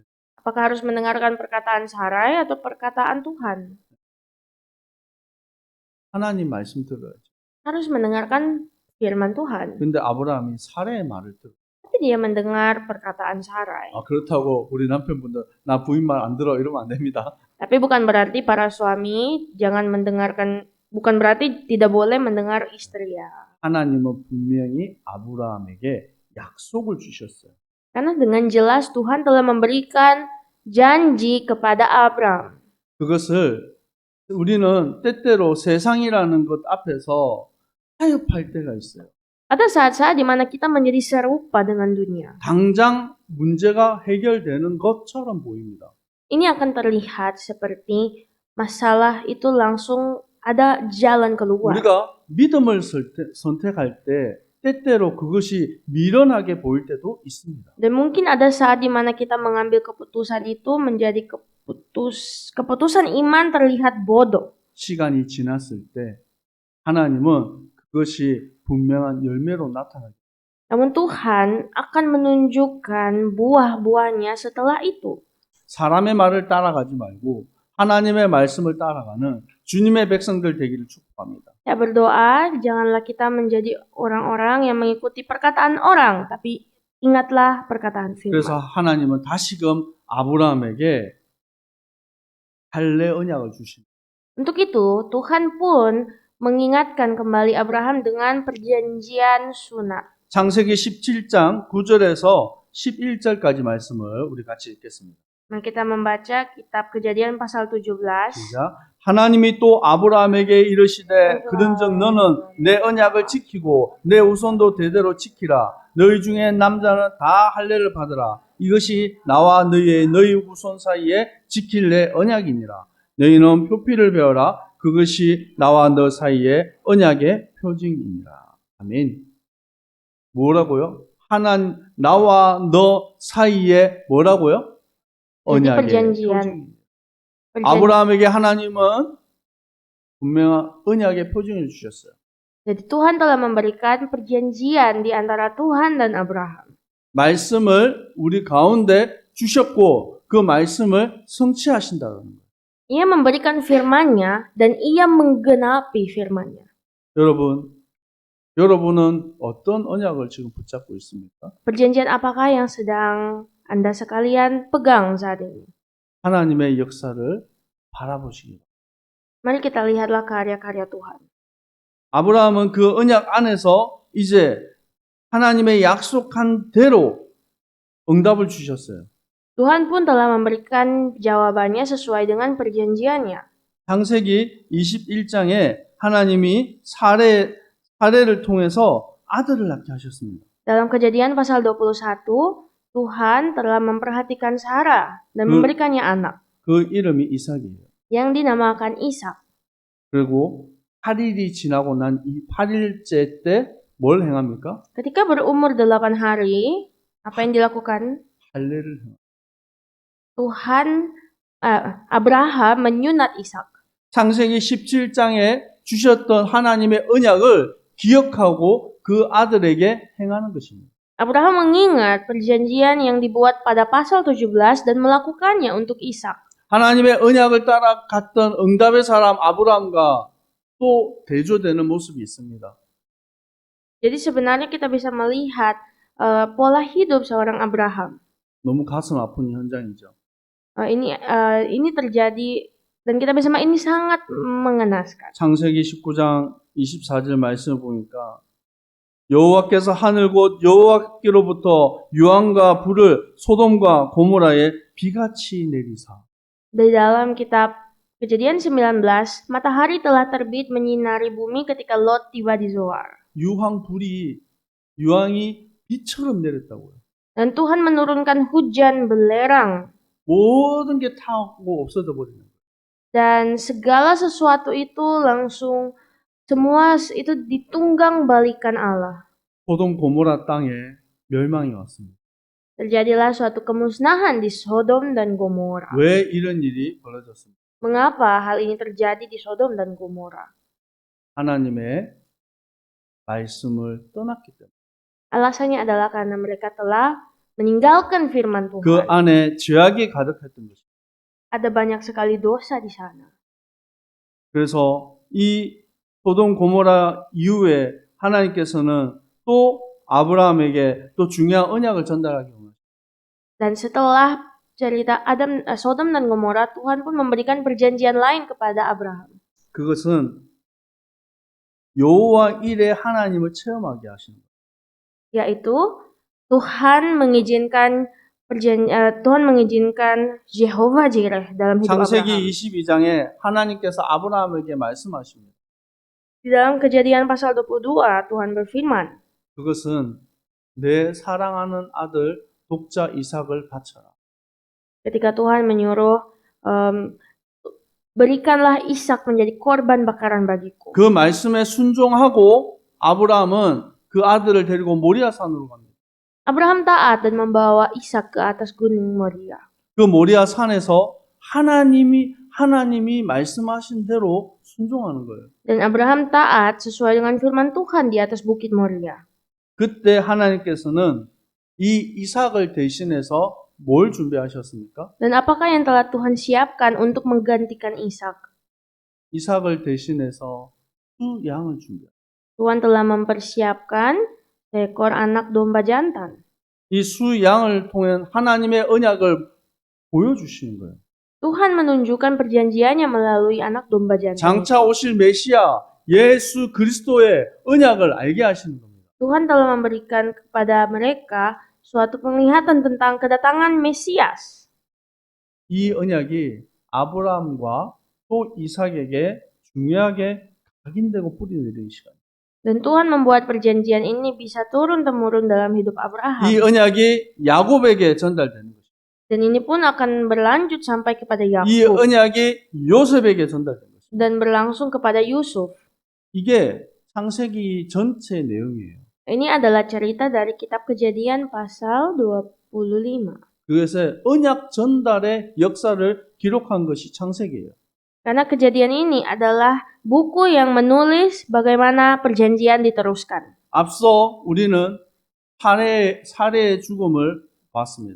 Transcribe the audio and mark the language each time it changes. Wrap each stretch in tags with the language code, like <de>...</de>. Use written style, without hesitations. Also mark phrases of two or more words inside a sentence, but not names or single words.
<id>Apakah harus mendengarkan perkataan Sarai atau perkataan Tuhan?</id> <ko>하나님 말씀 들어야죠.</ko> <id>Harus mendengarkan firman Tuhan.</id> <ko>근데 아브라함이 사레의 말을 들어요.</ko> <id>Tapi dia mendengar perkataan Sarai.</id> <ko>그렇다고 우리 남편분들 나 부인 말 안 들어 이러면 안 됩니다.</ko> <id>Tapi bukan berarti para suami bukan berarti tidak boleh mendengar istri ya.</id> <ko>하나님은 분명히 아브라함에게 약속을 주셨어요.</ko> <id>Karena dengan jelas Tuhan telah memberikan janji kepada Abram.</id> <ko>그것을 우리는 때때로 세상이라는 것 앞에서 타협할 때가 있어요.</ko> <id>Ada saat-saat di mana kita menjadi serupa dengan dunia.</id> <ko>당장 문제가 해결되는 것처럼 보입니다.</ko> <id>Ini akan terlihat seperti masalah itu langsung ada jalan keluar.</id> <ko>우리가 믿음을 선택할 때 때때로 그것이 미련하게 보일 때도 있습니다.</ko> <id>Dan mungkin ada saat di mana kita mengambil keputusan itu menjadi keputusan iman terlihat bodoh.</id> <ko>시간이 지났을 때 하나님은 그것이 분명한 열매로 나타나요.</ko> <id>Namun Tuhan akan menunjukkan buah-buahnya setelah itu.</id> <ko>사람의 말을 따라가지 말고 하나님의 말씀을 따라가는 주님의 백성들 되기를 축복합니다.</ko> <id>Saya berdoa, janganlah kita menjadi orang-orang yang mengikuti perkataan orang, tapi ingatlah perkataan</id> <ko>그래서</ko> <id>firman.</id> <ko>하나님은 다시금 아브라함에게 할례 언약을 주십니다.</ko> <id>Untuk itu, Tuhan pun mengingatkan kembali Abraham dengan perjanjian sunat.</id> <ko>창세기 17장 9절에서 11절까지 말씀을 우리 같이 읽겠습니다.</ko> <id>Mari kita membaca kitab Kejadian pasal 17.</id> <ko>시작. 하나님이 또 아브라함에게 이르시되 그런즉 너는 내 언약을 지키고 내 후손도 대대로 지키라. 너희 중에 남자는 다 할례를 받으라. 이것이 나와 너희 후손 사이에 지킬 내 언약이니라. 너희는 표피를 베어라. 그것이 나와 너 사이에 언약의 표징이니라. 아멘. 뭐라고요? 나와 너 사이에 뭐라고요? 언약의</ko> <id>perjanjian.</id> <ko>표징. 아브라함에게 하나님은 분명한 언약의 표징을 주셨어요.</ko> <id>Jadi Tuhan telah memberikan perjanjian di antara Tuhan dan Abraham.</id> <ko>말씀을 우리 가운데 주셨고 그 말씀을 성취하신다는 거예요.</ko> <id>Ia memberikan firman-Nya dan ia menggenapi firman-Nya.</id> <ko>여러분은 어떤 언약을 지금 붙잡고 있습니까?</ko> <id>Perjanjian apakah yang sedang Anda sekalian pegang saat ini?</id> <ko>하나님의 역사를 바라보시기.</ko> <id>Mari kita lihatlah karya-karya Tuhan.</id> <ko>아브라함은 그 언약 안에서 이제 하나님의 약속한 대로 응답을 주셨어요.</ko> <id>Tuhan pun telah memberikan jawabannya sesuai dengan perjanjiannya.</id> <ko>창세기 21장에 하나님이 사례를 통해서 아들을 낳게 하셨습니다.</ko> <id>Dalam Kejadian pasal 21, Tuhan telah memperhatikan Sarah dan memberikannya anak</id> <ko>그 이름이 이삭이에요.</ko> <id>yang dinamakan Ishak.</id> <ko>그리고 8일이 지나고 난 이 8일째 때 뭘 행합니까?</ko> <id>Ketika berumur 8 hari, apa yang dilakukan?</id> <ko>할례를 행합니다.</ko> <id>Abraham menyunat Ishak.</id> <ko>창세기 17장에 주셨던 하나님의 언약을 기억하고 그 아들에게 행하는 것입니다.</ko> <id>Abraham mengingat perjanjian yang dibuat pada pasal 17 dan melakukannya untuk Ishak.</id> <ko>하나님의 언약을 따라갔던 응답의 사람 아브라함과 또 대조되는 모습이 있습니다.</ko> <id>Jadi sebenarnya kita bisa melihat pola hidup seorang Abraham.</id> <ko>너무 가슴 아픈 현장이죠.</ko> <id>Ini terjadi dan kita bisa ini sangat mengenaskan.</id> <ko>창세기 19장 24절 말씀을 보니까 여호와께서 하늘 곧 여호와께로부터 유황과 불을 소돔과 고모라에 비같이 내리사.</ko> <id>Di dalam kitab Kejadian 19, matahari telah terbit menyinari bumi ketika Lot tiba di Zoar.</id> <ko>유황이 비처럼 내렸다고요.</ko> <id>Dan Tuhan menurunkan hujan belerang.</id> <ko>모든 게 타고 없어져 버리는 거예요.</ko> <id>Dan segala sesuatu itu langsung semua itu ditunggang balikan Allah.</id> <ko>소돔 고모라 땅에 멸망이 왔습니다.</ko> <id>Terjadilah suatu kemusnahan di Sodom dan Gomora.</id> <ko>왜 이런 일이 벌어졌습니까?</ko> <id>Mengapa hal ini terjadi di Sodom dan Gomora?</id> <ko>하나님의 말씀을 떠났기 때문에.</ko> <id>Alasannya adalah karena mereka telah meninggalkan firman Tuhan.</id> <ko>그 안에 죄악이 가득했던 것입니다.</ko> <id>Ada banyak sekali dosa di sana.</id> <ko>그래서 이 소돔 고모라 이후에 하나님께서는 또 아브라함에게 또 중요한 언약을 전달하기 원하십니다.</ko> <id>Dan setelah cerita Sodom dan Gomora, Tuhan pun memberikan perjanjian lain kepada Abraham.</id> <ko>그것은 여호와 일의 하나님을 체험하게 하시는 거예요.</ko> <id>Yaitu Tuhan mengizinkan Jehovah Jireh dalam hidup</id> <ko>창세기</ko> <id>Abraham.</id> <ko>22장에 하나님께서 아브라함에게 말씀하십니다.</ko> <id>Di dalam Kejadian pasal 22, Tuhan berfirman,</id> <ko>그것은 내 사랑하는 아들 독자 이삭을 바쳐라.</ko> <id>ketika Tuhan menyuruh berikanlah Ishak menjadi korban bakaran bagiku.</id> <ko>그 말씀에 순종하고 아브라함은 그 아들을 데리고 모리아산으로 갑니다.</ko> <id>Abraham taat dan membawa Ishak ke atas gunung Moria.</id> <ko>그 모리아 산에서 하나님이 말씀하신 대로 순종하는 거예요.</ko> <id>Dan Abraham taat sesuai dengan firman Tuhan di atas bukit Moria.</id> <ko>그때 하나님께서는 이 이삭을 대신해서 뭘 준비하셨습니까?</ko> <id>Dan apakah yang telah Tuhan siapkan untuk menggantikan Ishak?</id> <ko>이삭을 대신해서 수 양을 준비합니다.</ko> <id>Tuhan telah mempersiapkan seekor anak domba jantan.</id> <ko>이 수 양을 통해 하나님의 언약을 보여주시는 거예요.</ko> <id>Tuhan menunjukkan perjanjiannya melalui anak domba jantan.</id> <ko>장차 오실 메시아 예수 그리스도의 언약을 알게 하시는 겁니다.</ko> <id>Tuhan telah memberikan kepada mereka suatu penglihatan tentang kedatangan Mesias.</id> <ko>이 언약이 아브라함과 또 이삭에게 중요하게 각인되고 뿌리내리는 시간.</ko> <id>Dan Tuhan membuat perjanjian ini bisa turun-temurun dalam hidup</id> <ko>이</ko> <id>Abraham.</id> <ko>언약이 야곱에게 전달되는 것입니다.</ko> <id>Dan ini pun akan berlanjut sampai kepada</id> <ko>이</ko> <id>Yakub</id> <ko>언약이 요셉에게 전달된 것입니다.</ko> <id>dan berlangsung kepada Yusuf.</id> <ko>이게 창세기 전체 내용이에요.</ko> <id>Ini adalah cerita dari kitab Kejadian pasal 25.</id> <ko>그것의 언약 전달의 역사를 기록한 것이 창세기예요.</ko> <id>Karena kejadian ini adalah buku yang menulis bagaimana perjanjian diteruskan.</id> <ko>앞서 우리는 사례의 죽음을 봤습니다.</ko>